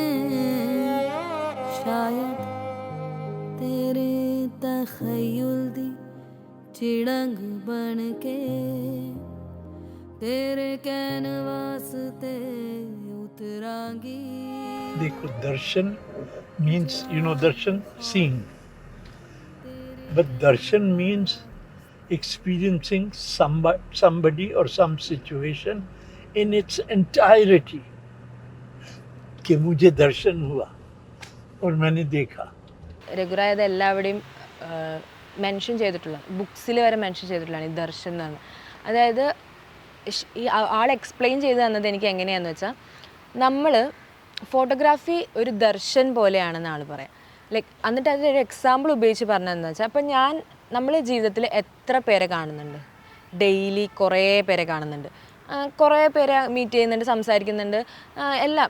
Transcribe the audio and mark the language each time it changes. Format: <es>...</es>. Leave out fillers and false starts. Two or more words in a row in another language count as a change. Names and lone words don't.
<pa>ਸ਼ਾਇਦ ਤੇਰੇ ਤਖ਼ੱਯੁਲ ਦੀ ਚਿੜੰਗ ਬਣ ਕੇ ਤੇਰੇ ਕੈਨਵਸ ਤੇ ਉਤਰਾਂਗੀ.</pa> <en>देखो, दर्शन means, darshan, seeing. But darshan means experiencing somebody or some situation in its entirety.</en> <hi>कि मुझे दर्शन हुआ और मैंने देखा.</hi> <ml>രഘു റായ് അത് എല്ലാവരുടെയും മെൻഷൻ ചെയ്തിട്ടുള്ള, ബുക്സിൽ വരെ മെൻഷൻ ചെയ്തിട്ടുള്ളതാണ് ഈ ദർശൻ എന്ന് പറഞ്ഞത്. അതായത് ഈ ആൾ എക്സ്പ്ലെയിൻ ചെയ്ത് തന്നത് എനിക്ക് എങ്ങനെയാണെന്ന് വെച്ചാൽ, നമ്മൾ ഫോട്ടോഗ്രാഫി ഒരു ദർശൻ പോലെയാണെന്ന് ആൾ പറയാം. ലൈക്ക് എന്നിട്ട് അതിലൊരു എക്സാമ്പിൾ ഉപയോഗിച്ച് പറഞ്ഞതെന്ന് വെച്ചാൽ, അപ്പം നമ്മൾ ജീവിതത്തിൽ എത്ര പേരെ കാണുന്നുണ്ട്, ഡെയിലി കുറേ പേരെ കാണുന്നുണ്ട്, കുറേ പേരെ മീറ്റ് ചെയ്യുന്നുണ്ട്, സംസാരിക്കുന്നുണ്ട്, എല്ലാം.</ml>